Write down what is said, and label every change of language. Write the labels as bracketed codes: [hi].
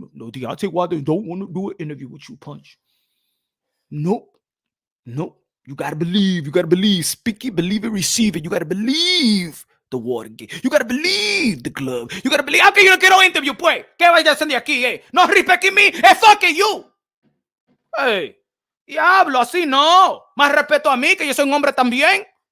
[en] Deontay Wilder don't want to do an interview with you, Punch. Nope. You gotta believe. Speak it, believe it, receive it. You gotta believe the Watergate. You gotta believe the glove. You gotta believe. [es] Okay, you no quiero interview, pues. ¿Qué vayas a hacer de aquí, eh? [en] No respecting me, fucking you. [es] Hey. Diablo, así no. Más respeto a mí, que yo soy un hombre también.